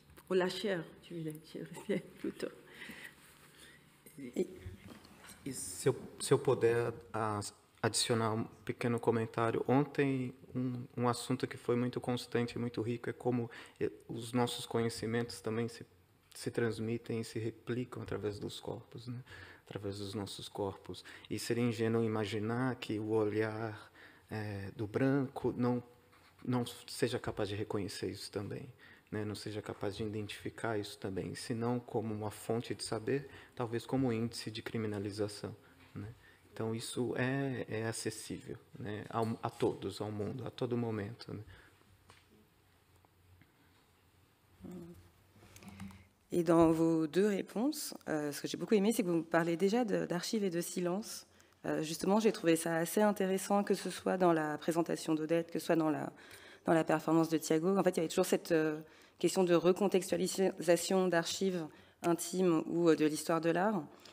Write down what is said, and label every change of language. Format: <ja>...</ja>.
<fr>Ou la chair, je dirais plutôt.</fr> <pt>E se eu puder adicionar pequeno comentário, ontem assunto que foi muito constante e muito rico é como os nossos conhecimentos também se transmitem e se replicam através dos corpos, né? Através dos nossos corpos. E seria ingênuo imaginar que o olhar do branco não seja capaz de reconhecer isso também, né? Não seja capaz de identificar isso também, senão como uma fonte de saber, talvez como índice de criminalização, né? Então isso é acessível, né? A todos, ao mundo, a todo momento, né?</pt> <fr>Et dans vos deux réponses, ce que j'ai beaucoup aimé, c'est que vous parlez déjà d'archives et de silence. Justement, j'ai trouvé ça assez intéressant, que ce soit dans la présentation d'Odette, que ce soit dans la performance de Thiago. En fait, il y avait toujours cette question de recontextualisation d'archives intimes ou de l'histoire de l'art.</fr>